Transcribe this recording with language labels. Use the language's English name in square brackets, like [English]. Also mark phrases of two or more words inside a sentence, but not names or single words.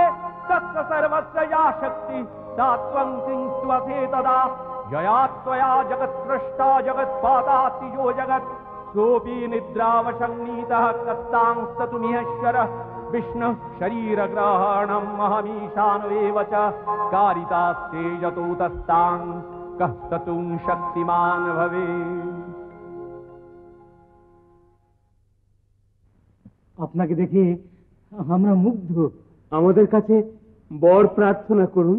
[Sanskrit] तस्य सर्वस्य या शक्ति सा त्वं किंस्त्वसे तदा यया त्वया जगत्सृष्टा जगत्पाताति यो जगत् सोऽपि निद्रावशन्नीतः कस्तांस्ततुमिहेश्वरः विष्णुः शरीरग्रहणम् अहमीशानवेव च कारितास्ते यतोतस्तां कः स्ततुं शक्तिमान् भवेत्। [Bangla] আপনাকে দেখে আমরা মুগ্ধ। আমাদের কাছে বর প্রার্থনা করুন।